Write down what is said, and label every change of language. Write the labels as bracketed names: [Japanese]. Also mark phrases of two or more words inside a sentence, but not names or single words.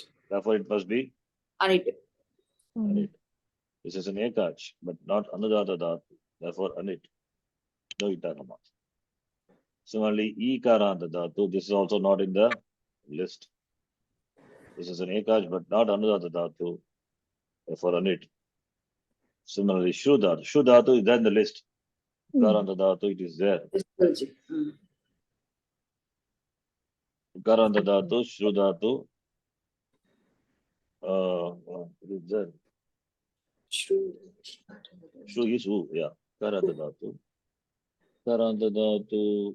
[English] Therefore, it must be Anit. Anit. This is an Ekach, but not [Sanskrit] Anudata Dhatu. [English] Therefore, Anit. No Itagama. Similarly, [Sanskrit] Ikaranta Dhatu, [English] this is also not in the list. This is an Ekach, but not [Sanskrit] Anudata Dhatu. [English] Therefore, Anit. Similarly, [Sanskrit] Shru Dhatu. Shru Dhatu [English] is there in the list. [Sanskrit] Ikaranta Dhatu, [English] it is there. Yes, Guruji. Mm. [Sanskrit] Ikaranta Dhatu, Shru Dhatu. [English] It is there. Shru. Not in the list. Shru is who? Yeah. [Sanskrit] Ikaranta Dhatu. Ikaranta Dhatu.